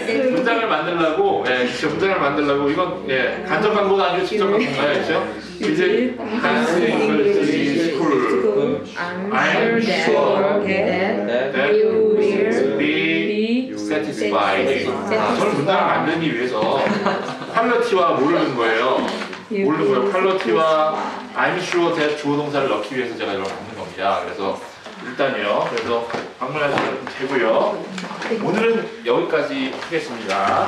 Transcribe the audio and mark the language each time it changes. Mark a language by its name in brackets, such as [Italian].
[Korean] 문장을 만들려고, 예, 진짜 문장을 만들려고 이건 예, 간접 광고가 아니고 직접 광고예요, 그렇죠? [English] Visit Dance English School. I'm sure that you will be satisfied. [Korean] 저는 문장을 만들기 위해서 퀄리티와 모르는 거예요. 퀄리티와 [English] I'm sure that [Korean] 주어 동사를 넣기 위해서 제가 이걸 만든 겁니다. 그래서 일단요. 그래서 방문하시면 되고요. 오늘은 여기까지 하겠습니다.